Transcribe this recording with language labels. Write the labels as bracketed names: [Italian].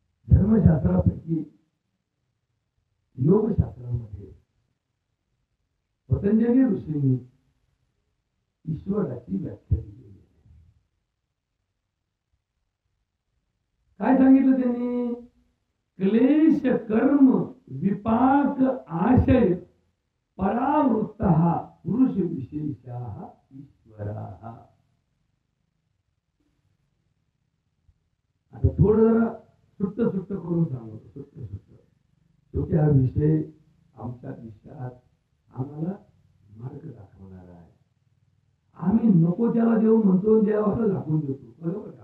[Marathi] धर्मशास्त्रापैकी योगशास्त्रामध्ये पतंजली ऋषींनी ईश्वराची व्याख्या दिलेली आहे. काय सांगितलं त्यांनी? [Sanskrit] क्लेश कर्म विपाक आशय परावृत्त पुरुष विशेषा ईश्वरा. [Marathi] आता थोडं जरा सुट्ट करून सांगतो. सुट्ट शेवटी हा विषय आमच्या विषयात आम्हाला मार्ग दाखवणार आहे. आम्ही नको त्याला देव म्हणतो, देवाला दाखवून देतो. बरोबर का?